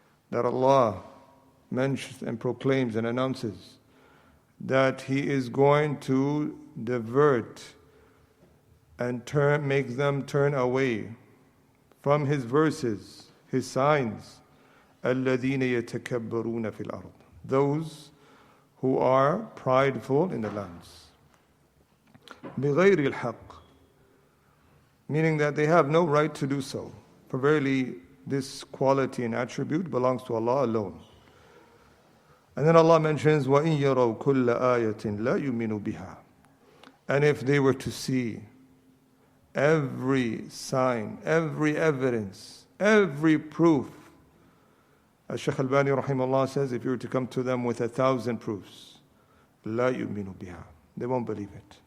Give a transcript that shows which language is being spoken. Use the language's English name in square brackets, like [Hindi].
[English] That Allah mentions and proclaims and announces that He is going to divert and make them turn away from His verses, His signs, [Arabic] الَّذِينَ يَتَكَبَّرُونَ فِي الْأَرْضِ, [English] those who are prideful in the lands. [Arabic] بِغَيْرِ الْحَقِّ, [English] meaning that they have no right to do so. For verily, this quality and attribute belongs to Allah alone. And then Allah mentions, [Arabic] وَإِن يَرَوْا كُلَّ آيَةٍ لَا يُؤْمِنُوا بِهَا. [English] And if they were to see every sign, every evidence, every proof, as Shaykh Al-Bani rahimahullah says, if you were to come to them with 1,000 proofs, [Arabic] لَا يُؤْمِنُوا بِهَا, [English] they won't believe it.